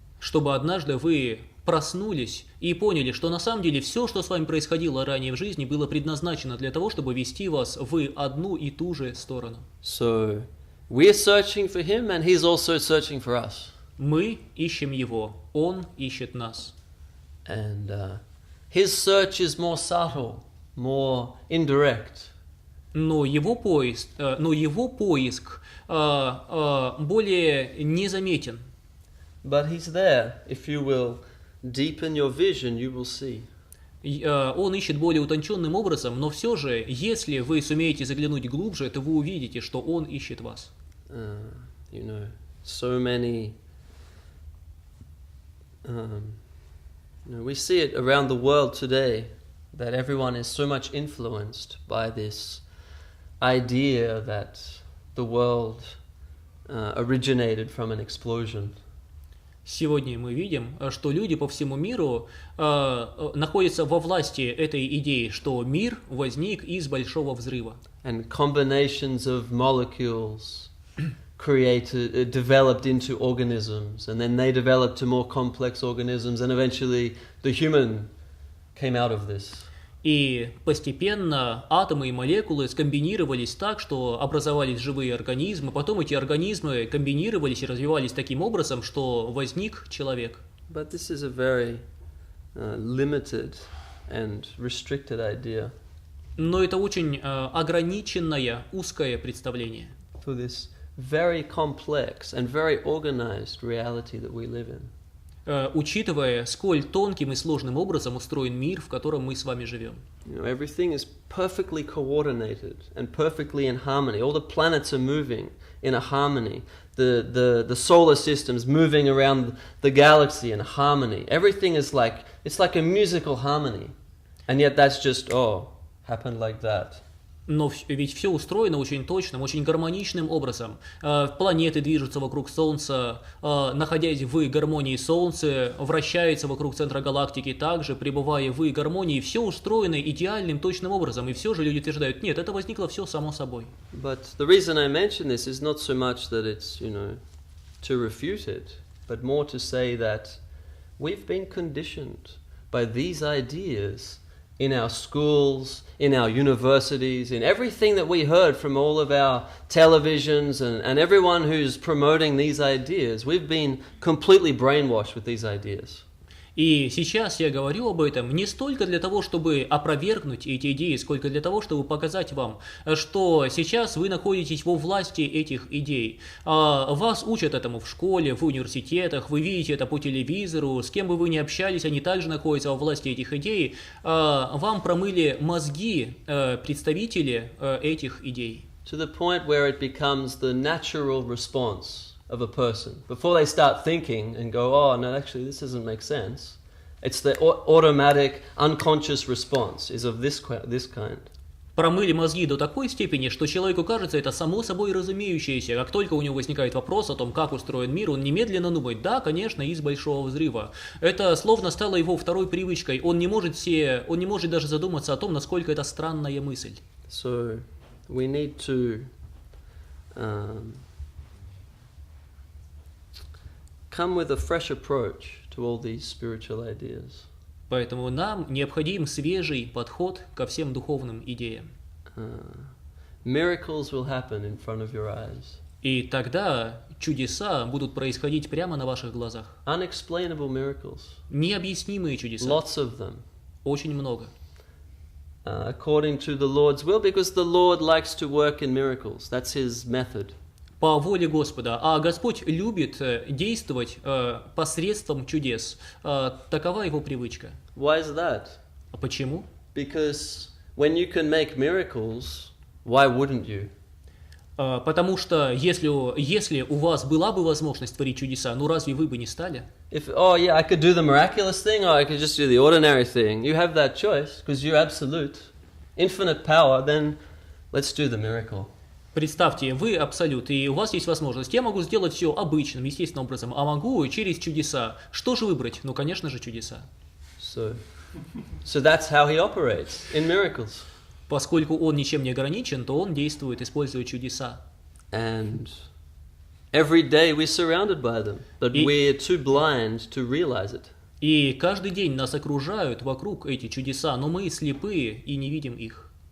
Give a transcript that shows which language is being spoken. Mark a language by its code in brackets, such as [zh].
[ru] Чтобы однажды вы проснулись и поняли, что на самом деле все, что с вами происходило ранее в жизни, было предназначено для того, чтобы вести вас в одну и ту же сторону. [en] So, we're searching for him and he's also searching for us. [ru] Мы ищем его, он ищет нас. [en] And his search is more subtle, more indirect. [ru] Но его поиск более незаметен. [en] But he's there if you will deepen your vision, you will see. [ru] Он ищет более утонченным образом, но все же, если вы сумеете заглянуть глубже, то вы увидите, что Он ищет вас. [en] You know, so many. We see it around the world today that everyone is so much influenced by this idea that the world originated from an explosion. [ru] Сегодня мы видим, что люди по всему миру находятся во власти этой идеи, что мир возник из большого взрыва. [en] And combinations of molecules developed into organisms, and then they developed to more complex organisms, and eventually the human came out of this. [ru] И постепенно атомы и молекулы скомбинировались так, что образовались живые организмы, потом эти организмы комбинировались и развивались таким образом, что возник человек. [en] But this is a very limited and restricted idea. [ru] Но это очень ограниченное, узкое представление. [en] For this very complex and very organized reality that we live in. [ru] Учитывая, сколь тонким и сложным образом устроен мир, в котором мы с вами живем. [en] You know, everything is perfectly coordinated and perfectly in harmony. All the planets are moving in a harmony. The solar system's moving around the galaxy in harmony. Everything is it's like a musical harmony. And yet that's just, happened like that. [ru] Но ведь все устроено очень точным, очень гармоничным образом. Планеты движутся вокруг Солнца, находясь в гармонии Солнце, вращается вокруг центра галактики, также пребывая в гармонии. Все устроено идеальным, точным образом. И все же люди утверждают, нет, это возникло все само собой. [en] But the reason I mention this is not so much that it's, to refute it, but more to say that we've been conditioned by these ideas in our schools, in our universities, in everything that we heard from all of our televisions and everyone who's promoting these ideas. We've been completely brainwashed with these ideas. [ru] И сейчас я говорю об этом не столько для того, чтобы опровергнуть эти идеи, сколько для того, чтобы показать вам, что сейчас вы находитесь во власти этих идей. Вас учат этому в школе, в университетах, вы видите это по телевизору, с кем бы вы ни общались, они также находятся во власти этих идей. Вам промыли мозги представители этих идей. [en] To the point where it becomes the natural response of a person. Before they start thinking and go, no, actually this doesn't make sense. It's the automatic, unconscious response is of this kind. [ru] Промыли мозги до такой степени, что человеку кажется это само собой разумеющееся. Как только у него возникает вопрос о том, как устроен мир, он немедленно думает, да, конечно, из большого взрыва. Это словно стало его второй привычкой. Он не может даже задуматься о том, насколько это странная мысль. [en] So we need to come with a fresh approach to all these spiritual ideas. [ru] Поэтому нам необходим свежий подход ко всем духовным идеям. [en] Miracles will happen in front of your eyes. [ru] И тогда чудеса будут происходить прямо на ваших глазах. [en] Unexplainable miracles. [ru] Необъяснимые чудеса. [en] Lots of them. [ru] Очень много. [en] According to the Lord's will, because the Lord likes to work in miracles. That's His method. [ru] По воле Господа. А Господь любит действовать посредством чудес. Такова его привычка. [en] Why is that? [ru] А почему? [en] Because when you can make miracles, why wouldn't you? [ru] Потому что если у вас была бы возможность творить чудеса, ну разве вы бы не стали? [en] If, I could do the miraculous thing, or I could just do the ordinary thing. You have that choice, because you're absolute, infinite power, then let's do the miracle. [ru] Представьте, вы абсолют, и у вас есть возможность. Я могу сделать все обычным, естественным образом, а могу через чудеса. Что же выбрать? Ну, конечно же, чудеса. [en] So that's how he operates in miracles. [ru] Поскольку он ничем не ограничен, то он действует, используя чудеса. [en] And every day we're surrounded by them, but we're too blind to realize it. [ru] И каждый день нас окружают вокруг эти чудеса, но мы слепые и не видим их.